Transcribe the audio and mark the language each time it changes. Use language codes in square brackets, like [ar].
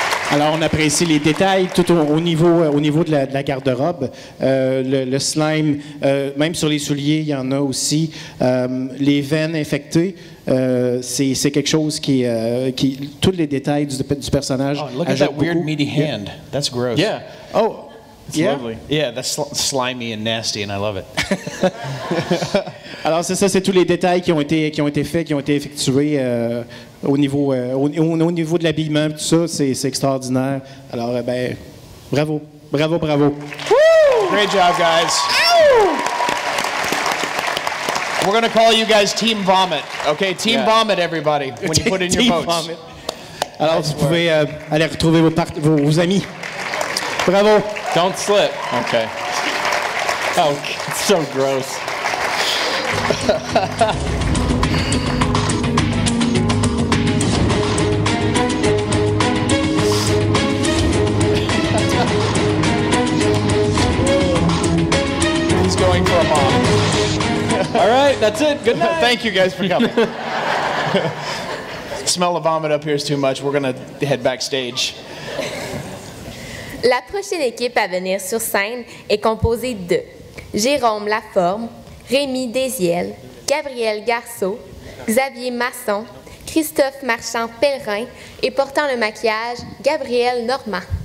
[fr] Alors, on apprécie les détails tout au niveau de la garde-robe. Le slime, même sur les souliers, il y en a aussi. Les veines infectées, c'est quelque chose qui tous les détails du personnage. [en] Oh, look at that weird meaty hand. That's gross. Yeah. Oh, it's lovely. Yeah, that's slimy and nasty, and I love it. [fr] Alors, c'est ça, c'est tous les détails qui ont été faits, qui ont été effectués au niveau de l'habillement, tout ça, c'est extraordinaire. Alors, bravo. Bravo. [en] Woo! Great job, guys. We're going to call you guys Team Vomit. Okay, Team Vomit, everybody, when you put in your votes. Vomit. [fr] Alors, vous pouvez aller retrouver vos amis. Bravo. [en] Don't slip. Okay. Oh, it's so gross. He's going for a mom. All right, that's it. Good night. Thank you guys for coming. Smell of vomit up here is too much. We're going to head backstage. [fr] La prochaine équipe à venir sur scène est composée de Jérôme Laforme, Rémi Désiel, Gabriel Garceau, Xavier Masson, Christophe Marchand-Pellerin et portant le maquillage, Gabriel Normand.